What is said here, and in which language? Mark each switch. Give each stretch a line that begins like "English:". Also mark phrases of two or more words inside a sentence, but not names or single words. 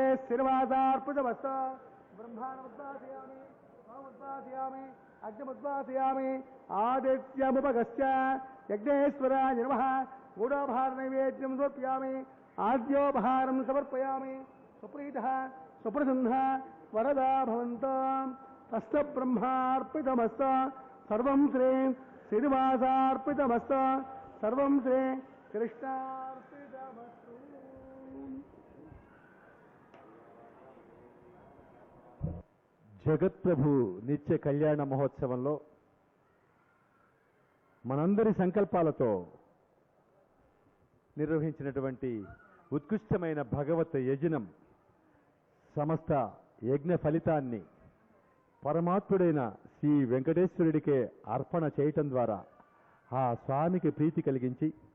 Sanskrit: श्रीनिवासार्पितमस्तु ब्रह्माणमुद्वासयामि सोमुद्वासयामि अग्निमुद्वासयामि आदित्यमुपगस्य यज्ञेश्वराय नमः गूढोपहारनैवेद्यं समर्पयामि आद्योपहारं समर्पयामि सुप्रीतः सुप्रसन्नः वरदा भवन्तु तस्तब्रह्मार्पितमस्तु सर्वं श्री श्रीनिवासार्पितमस्तु सर्वं श्री कृष्णार्पितमस्तु
Telugu: జగత్ప్రభు నిత్య కళ్యాణ మహోత్సవంలో మనందరి సంకల్పాలతో నిర్వహించినటువంటి ఉత్కృష్టమైన భగవత్ యజ్ఞం సమస్త యజ్ఞ ఫలితాన్ని పరమాత్ముడైన శ్రీ వెంకటేశ్వరుడికే అర్పణ చేయటం ద్వారా ఆ స్వామికి ప్రీతి కలిగించి